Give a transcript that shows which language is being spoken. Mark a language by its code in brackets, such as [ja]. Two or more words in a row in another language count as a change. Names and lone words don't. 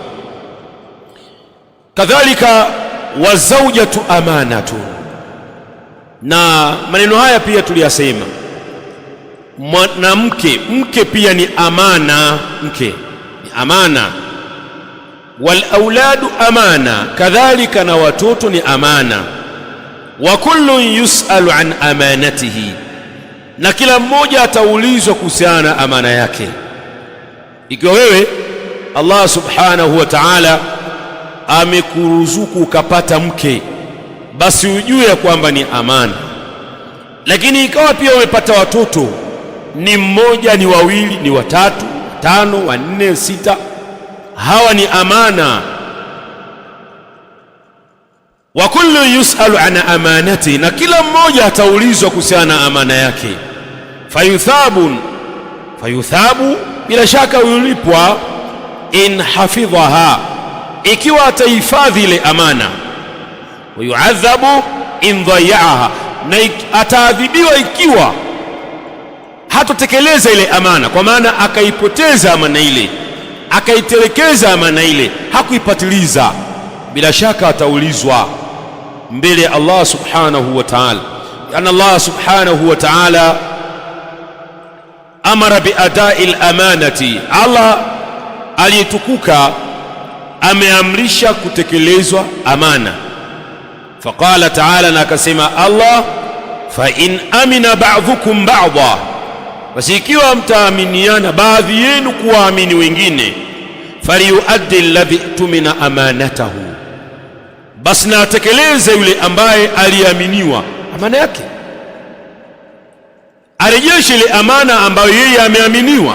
[sw] Kadhalika [ar] والزوجة أمانة, [sw] na maneno haya pia tuliyasema, mke pia ni amana, mke ni amana. [ar] والأولاد أمانة, [sw] kadhalika na watoto ni amana. [ar] وكل يسأل عن أمانته, [sw] na kila mmoja ataulizwa kuhusiana na amana yake. Ikiwa wewe Allah [ar] سبحانه وتعالى [sw] amekuruzuku ukapata mke, basi ujue ya kwamba ni amana. Lakini ikawa pia umepata watoto, ni mmoja, ni wawili, ni watatu, tano, wanne, sita, hawa ni amana. [ar] وكل يسأل عن أمانته, [sw] na kila mmoja ataulizwa kuhusiana na amana yake. Fayuthabu, bila shaka ulipwa, [ar] إن حفظها, [sw] ikiwa atahifadhi ile amana. [ar] ويعذب إن ضيعها, [sw] na ataadhibiwa ikiwa hatotekeleza ile amana, kwa maana akaipoteza amana ile, akaitelekeza amana ile, hakuipatiliza, bila shaka ataulizwa mbele ya Allah [ar] سبحانه وتعالى. إن الله سبحانه وتعالى أمر بأداء الأمانة, [sw] Allah aliyetukuka ameamrisha kutekelezwa amana. [ar] فقال تعالى, [sw] na akasema Allah, [ar] فإن أمن بعضكم بعضا, [sw] basi ikiwa mtaaminiana baadhi yenu kuwaamini wengine, [ar] فليؤد الذي اؤتمن أمانته, [sw] basi na atekeleze yule ambaye aliaminiwa amana yake, arejeshe ile amana ambayo yeye ameaminiwa.